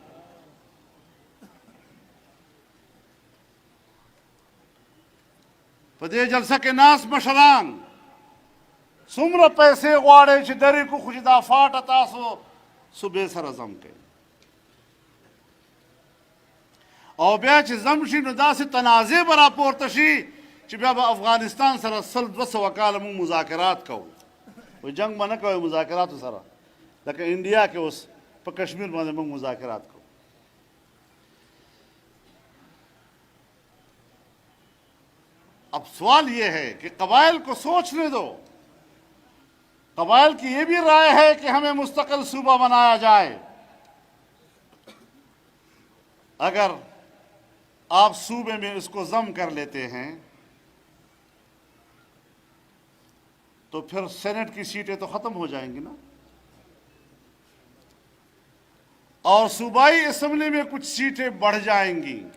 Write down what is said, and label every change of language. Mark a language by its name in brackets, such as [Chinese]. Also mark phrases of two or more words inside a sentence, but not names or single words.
[Pashto] په دې جلسه کې ناست مشران څومره پیسې غواړئ چې درې کو خو چې دا فاټه تاسو صوبې سره زم کوئ او بیا چې زم شي نو داسې تنازع به راپورته شي چې بیا به افغانستان سره 100-200 کاله موږ مذاکرات کوو. وایي جنګ به نه کوئ مذاکراتو سره لکه انډیا کې اوس په کشمیر باندې موږ مذاکرات کوو. [Urdu] اب سوال یہ ہے کہ قبائل کو سوچنے دو. قبائل کی یہ بھی رائے ہے کہ ہمیں مستقل صوبہ بنایا جائے. اگر آپ صوبے میں اس کو ضم کر لیتے ہیں تو پھر سینٹ کی سیٹیں تو ختم ہو جائیں گی نا اور صوبائی اسمبلی میں کچھ سیٹیں بڑھ جائیں گی.